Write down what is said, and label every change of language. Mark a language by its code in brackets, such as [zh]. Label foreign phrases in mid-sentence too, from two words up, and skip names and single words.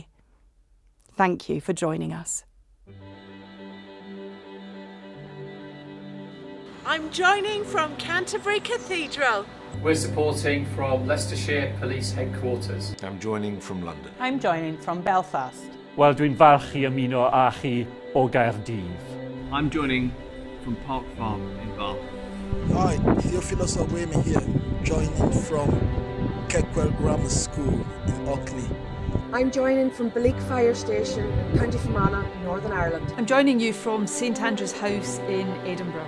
[en] Thank you for joining us. I'm joining from Canterbury Cathedral. We're supporting from Leicestershire Police Headquarters. I'm joining from London. I'm joining from Belfast. [cy] Wel, dwi'n falch i ymuno â chi o Gaerdydd. [en] I'm joining from Park Farm in Bath. Hi, Theophilus Obwemi here, joining from Keckwell Grammar School in Orkney. I'm joining from Bleak Fire Station in County Fermanagh, Northern Ireland. I'm joining you from St Andrew's House in Edinburgh.